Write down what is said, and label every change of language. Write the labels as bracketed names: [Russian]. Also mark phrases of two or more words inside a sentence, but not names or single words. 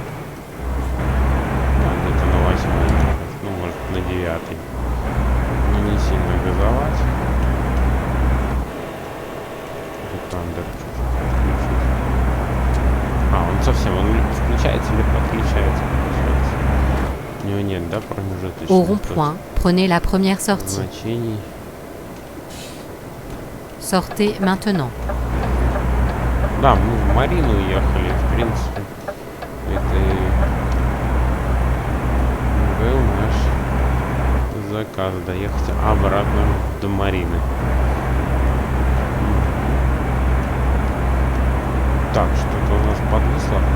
[Russian] Где-то на 8, ну может на 9. Но не сильно газовать. Ретандер включить. Он совсем, он включается или подключается, получается. У него нет, да, промежуточных [French] Au rond-point, prenez la première sortie. [Russian] значений. [French] Sortez maintenant. [Russian] Да, мы в Марину уехали, в принципе. Это и был наш заказ, доехать обратно до Марины. Так, что-то у нас подвисло.